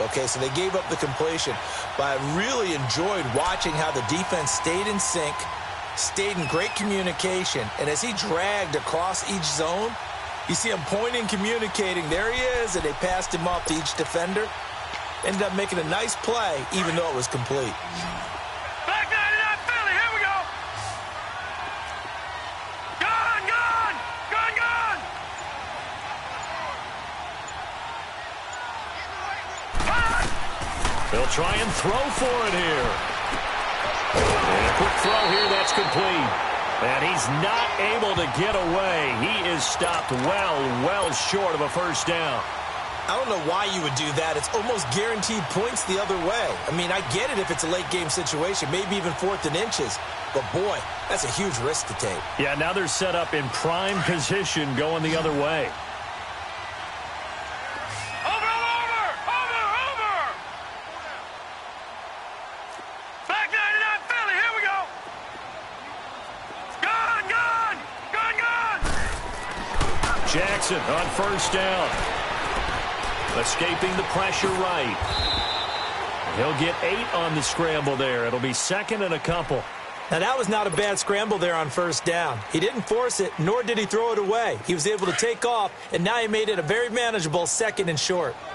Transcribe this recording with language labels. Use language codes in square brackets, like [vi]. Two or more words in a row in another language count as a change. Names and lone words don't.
[en] Okay, so they gave up the completion. But I really enjoyed watching how the defense stayed in sync, stayed in great communication. And as he dragged across each zone, you see him pointing, communicating. There he is, and they passed him off to each defender. Ended up making a nice play, even though it was complete. Back 99 Philly, here we go. Gone, gone, gone, gone. They'll try and throw for it here. And a quick throw here, that's complete. And he's not able to get away. He is stopped well short of a first down. I don't know why you would do that. It's almost guaranteed points the other way. I mean, I get it if it's a late-game situation, maybe even 4th and inches. But, boy, that's a huge risk to take. Yeah, now they're set up in prime position going the other way. Over. Back 99 Philly, here we go. Gone, gone, gone, gone. Jackson on first down. Escaping the pressure right. He'll get 8 on the scramble there. It'll be 2nd and a couple. Now, that was not a bad scramble there on first down. He didn't force it, nor did he throw it away. He was able to take off, and now he made it a very manageable 2nd and short.